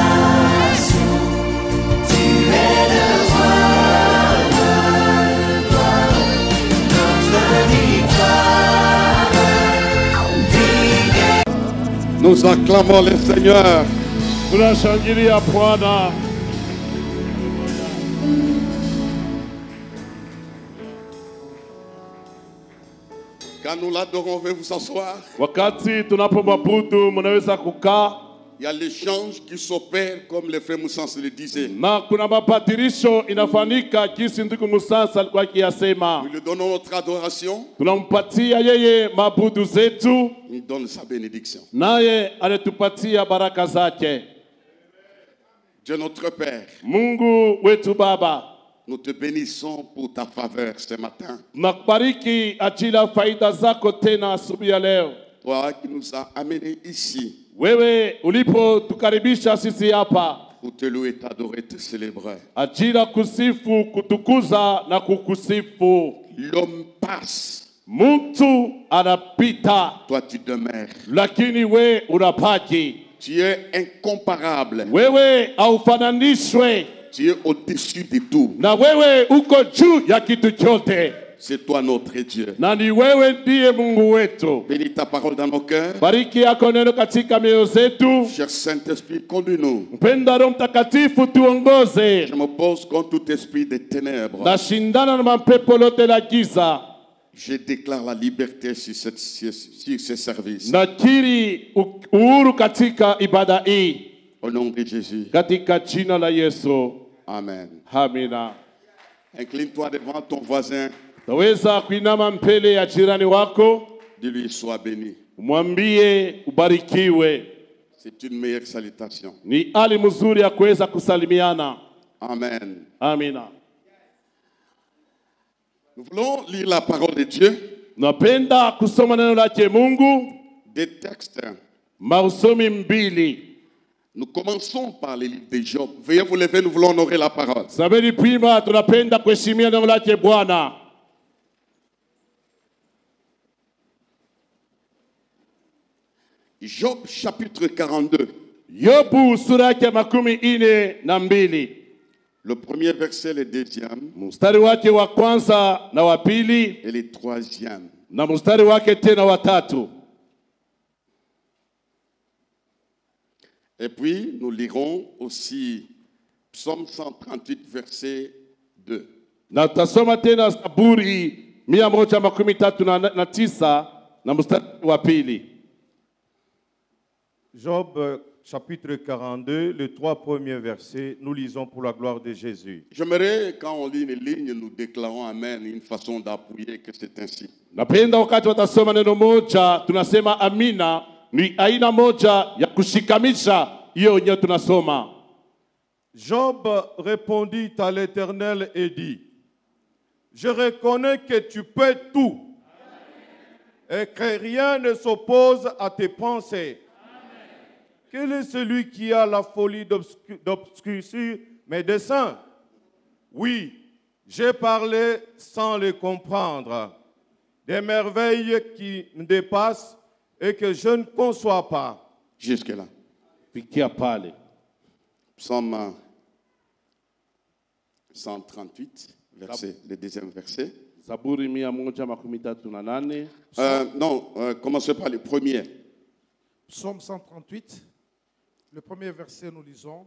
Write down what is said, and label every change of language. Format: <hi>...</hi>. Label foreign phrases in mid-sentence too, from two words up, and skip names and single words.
<fr>Tu es le roi de gloire, notre victoire. Nous acclamons le Seigneur.</fr> <sw>Tunashangilia Bwana.</sw> <fr>Quand nous l'adorons, veuillez vous asseoir.</fr> <sw>Wakati tunapomwabudu mnaweza kukaa,</sw> <fr>Il y a l'échange qui s'opère comme le frère Moussens le disait.</fr> <sw>na kuna mabadilisho inafanyika jinsi ndugu Musasa alikuwa akiyasema.</sw> <fr>Nous lui donnons notre adoration.</fr> <sw>Tunampatia yeye mabudu zetu,</sw> <fr>Il donne sa bénédiction.</fr> <sw>naye anatupatia baraka zake.</sw> <fr>Dieu notre Père,</fr> <sw>Mungu wetu Baba,</sw> <fr>nous te bénissons pour ta faveur ce matin.</fr> <sw>nakubariki ajili ya faida zako tena asubuhi ya leo.</sw> <fr>Toi qui nous as amenés ici</fr> <sw>Wewe ulipotukaribisha sisi hapa</sw> <fr>pour te louer, t'adorer, te célébrer.</fr> <sw>ajili ya kusifu, kutukuza na kukusifu.</sw> <fr>L'homme passe,</fr> <sw>Mtu anapita,</sw> <fr>toi tu demeures.</fr> <sw>lakini we unabaki.</sw> <fr>Tu es incomparable.</fr> <sw>Wewe haufananishwe,</sw> <fr>Tu es au-dessus de tout.</fr> <sw>na wewe uko juu ya kitu chote,</sw> <fr>C'est toi notre Dieu.</fr> <sw>na ni wewe ndiye Mungu wetu.</sw> <fr>Bénis ta parole dans nos cœurs.</fr> <sw>Bariki yako neno katika mioyo zetu.</sw> <fr>Cher Saint-Esprit, conduis-nous.</fr> <sw>Mpenda Roho Mtakatifu, tuongoze.</sw> <fr>Je m'oppose contre tout esprit de ténèbres.</fr> <sw>Nashindana na mapepo lote la giza.</sw> <fr>Je déclare la liberté sur ce service.</fr> <sw>Nakiri uhuru katika ibada hii</sw> <fr>Au nom de Jésus.</fr> <sw>katika jina la Yesu.</sw> <fr>Amen.</fr> <sw>Amina.</sw> <fr>Incline-toi devant ton voisin.</fr> <sw>Taweza kuinama mbele ya jirani wako,</sw> <fr>Dis-lui, sois béni.</fr> <sw>mwambie ubarikiwe.</sw> <fr>C'est une meilleure salutation.</fr> <sw>Ni hali mzuri ya kuweza kusalimiana.</sw> <fr>Amen.</fr> <sw>Amina.</sw> <fr>Nous voulons lire la parole de Dieu.</fr> <sw>Napenda kusoma neno lake Mungu,</sw> <fr>Des textes.</fr> <sw>mausomi mbili.</sw> <fr>Nous commençons par le livre de Job. Veuillez vous lever, nous voulons honorer la parole.</fr> <sw>Sabeni prima, tunapenda kuheshimia neno lake Bwana.</sw> <fr>Job chapitre 42.</fr> <sw>Yobu sura yake 42.</sw> <fr>Le premier verset, le deuxième</fr> <sw>Mstari wake wa kwanza na wa pili,</sw> <fr>et le troisième.</fr> <sw>na mstari wake tena wa tatu.</sw> <fr>Et puis, nous lirons aussi Psaume 138, verset 2.</fr> <sw>Na tutasoma tena Zaburi 139 na mstari wa pili.</sw> <fr>Job chapitre 42, les 3 premiers versets, nous lisons pour la gloire de Jésus. J'aimerais, quand on lit une ligne, nous déclarons Amen, une façon d'appuyer que c'est ainsi.</fr> <sw>Napenda wakati watasoma neno moja tunasema amina, ni aina moja ya kushikamisha hiyo yenyewe tunasoma.</sw> <fr>Job répondit à l'Éternel et dit, je reconnais que tu peux tout et que rien ne s'oppose à tes pensées. Quel est celui qui a la folie d'obscurcir mes desseins? Oui, j'ai parlé sans les comprendre. Des merveilles qui me dépassent et que je ne conçois pas. Jusque-là.</fr> <sw>Fikia pale.</sw> <fr>Psaume 138, le deuxième verset.</fr> <sw>Zaburi 138.</sw> <fr>Commencez par le premier. Psaume 138, le premier verset, nous lisons.</fr>